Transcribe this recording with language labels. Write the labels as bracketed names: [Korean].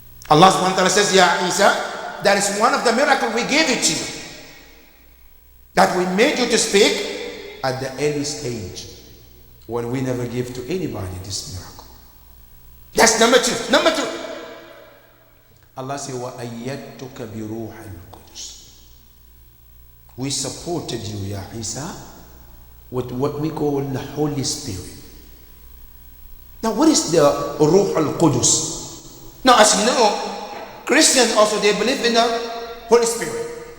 [English] Allah subhanahu wa ta'ala says, Ya Isa, that is one of the miracles we gave it to you. That we made you to speak at the early stage, when we never give to anybody this miracle. That's number two. Number two, Allah said, [Arabic] وَأَيَّدْتُكَ بِرُوحِ الْقُدُسِ. [English] We supported you, Ya Isa, with what we call the Holy Spirit. Now, what is the Ruh al-Qudus? Now, as you know, Christians also, they believe in the Holy Spirit.